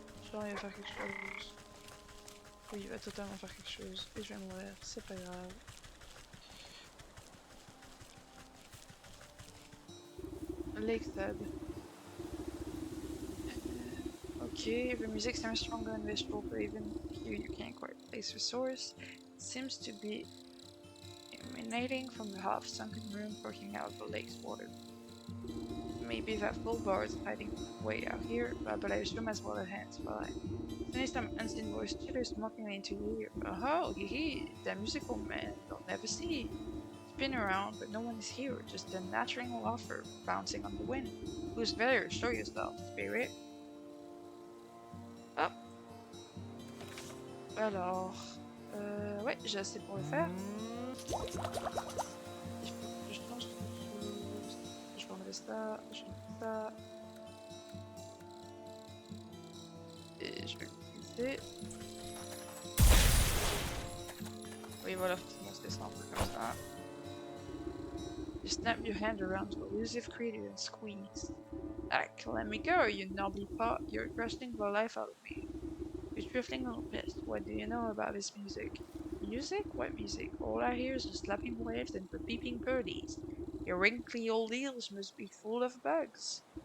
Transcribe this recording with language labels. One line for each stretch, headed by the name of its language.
French: Genre, il va faire quelque chose. Oui, il va totalement faire quelque chose. Et je vais mourir, c'est pas grave.
English: Lakeside. Okay, the music sounds stronger and visual, but even here you can't quite place the source. It seems to be emanating from the half-sunken room poking out of the lake's water. Maybe that full bar is hiding way out here, but I assume as well as hands fly. Suddenly some unseen voice chitters mockingly into your ear. Oh, hee hee, the musical man you'll never see. Spin around, but no one is here, just a nattering laughter bouncing on the wind. Who's there? Show yourself, spirit.
French: Hop. Alors, ouais, j'ai assez pour le faire. Il faut que je change quelque chose. Je vais enlever ça, je vais enlever ça. Et je vais l'utiliser. Oui, voilà, forcément, c'est simple comme ça.
English: You snap your hand around the elusive creature and squeeze. Ack, let me go, you knobby pot. You're crushing the life out of me. You trifling little pest. What do you know about this music? Music? What music? All I hear is the slapping waves and the peeping birdies. Your wrinkly old ears must be full of bugs.